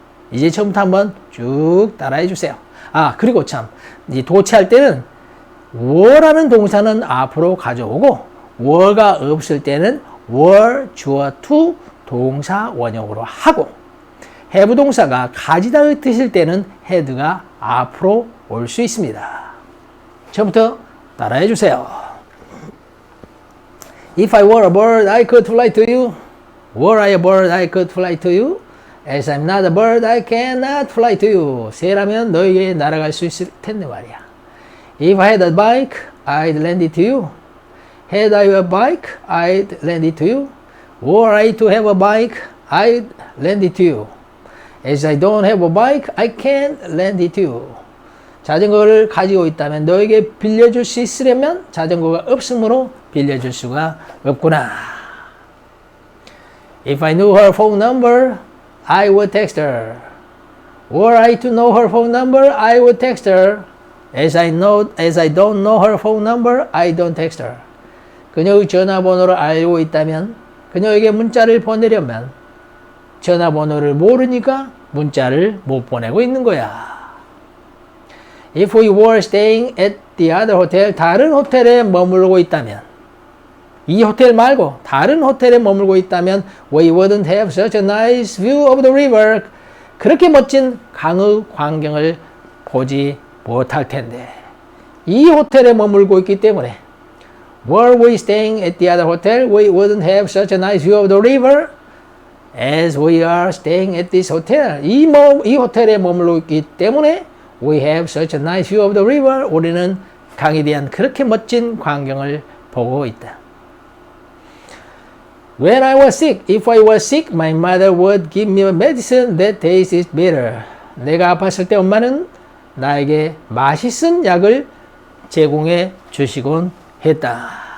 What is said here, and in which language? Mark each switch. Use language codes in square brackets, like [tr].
[ko] 이제 처음부터 한번 쭉 따라해 주세요. 그리고 참, 도치할 때는 were라는 동사는 앞으로 가져오고 were가 없을 때는 were 주어 to 동사 원형으로 하고 have 동사가 가지다의 뜻일 때는 had가 앞으로 올 수 있습니다. 처음부터 따라해 주세요. [en] If I were a bird, I could fly to you. Were I a bird, I could fly to you. As I'm not a bird, I cannot fly to you. [ko] 새라면 너에게 날아갈 수 있을 텐데 말이야. [en] If I had a bike, I'd lend it to you. Had I a bike, I'd lend it to you. Were I to have a bike, I'd lend it to you. As I don't have a bike, I can't lend it to you. [ko] 자전거를 가지고 있다면 너에게 빌려줄 수 있으려면 자전거가 없으므로 빌려줄 수가 없구나. [en] If I knew her phone number, I would text her. Were I to know her phone number, I would text her. As I don't know her phone number, I don't text her. [ko] 그녀의 전화번호를 알고 있다면 그녀에게 문자를 보내려면 전화번호를 모르니까 문자를 못 보내고 있는 거야. [en] If we were staying at the other hotel, [ko] 다른 호텔에 머물고 있다면 [en] 이 호텔 말고 다른 호텔에 머물고 있다면 we wouldn't have such a nice view of the river. [ko] 그렇게 멋진 강의 광경을 보지 못할 텐데 이 호텔에 머물고 있기 때문에 [en] were we staying at the other hotel, we wouldn't have such a nice view of the river as we are staying at this hotel. [ko] 이 호텔에 머물고 있기 때문에 [en] we have such a nice view of the river. [ko] 우리는 강에 대한 그렇게 멋진 광경을 보고 있다. [en] When I was sick, if I was sick, my mother would give me a medicine that tastes bitter. [ko] 내가 아팠을 때 엄마는 나에게 맛있은 약을 제공해 주시곤 했다.